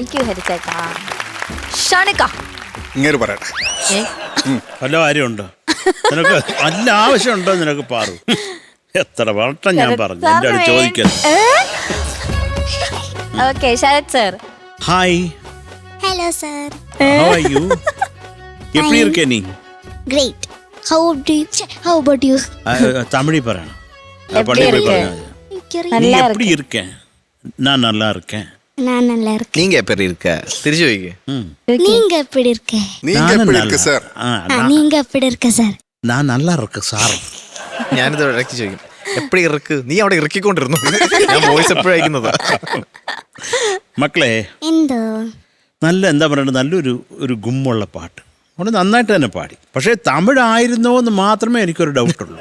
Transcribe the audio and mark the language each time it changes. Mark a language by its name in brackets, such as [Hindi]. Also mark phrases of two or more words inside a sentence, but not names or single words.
[English] thank you [Malayalam] ഹരിച്ചേട്ടാ. ഷാനിക്ക ഇങ്ങനെ പറയട്ടെ, വല്ല കാര്യമുണ്ടോ നിനക്ക്? വല്ല ആവശ്യമുണ്ടോ നിനക്ക്? പാറു എത്ര വട്ടം ഞാൻ പറഞ്ഞു എന്റെ അടുത്ത് ചോദിക്കാൻ. ഓക്കെ ശരത് സർ. ഹായ്, [English] hello sir. how are you? [Tamil] எப்படி இருக்க நீ? [English] Great. How about you? [Malayalam] தமிழி പറയണം. [Tamil] எப்படி இருக்க? நீ எப்படி இருக்க? நான் நல்லா இருக்கேன். நான் நல்லா இருக்கேன். நீங்க எப்படி இருக்க? [Malayalam] തിരിച്ചു ചോദിക്കേ. [Tamil] நீங்க எப்படி இருக்க? நீங்க எப்படி இருக்கு சார்? நீங்க எப்படி இருக்க சார்? நான் நல்லா இருக்கு സാർ. [Malayalam] ഞാനിത് ഇടയ്ക്ക് ചോദിക്കും [Tamil] எப்படி இருக்க, [Malayalam] നീ അവിടെ ഇറക്കിക്കൊണ്ടിരുന്നു. ഞാൻ വോയിസ് എപ്പോഴും അയക്കുന്നത്. മക്കളെ എന്തോ നല്ല എന്താ പറയുക, നല്ലൊരു ഗുമ്മുള്ള പാട്ട് അവിടെ നന്നായിട്ട് തന്നെ പാടി. പക്ഷേ തമിഴായിരുന്നോ എന്ന് മാത്രമേ എനിക്കൊരു ഡൗട്ടുള്ളൂ.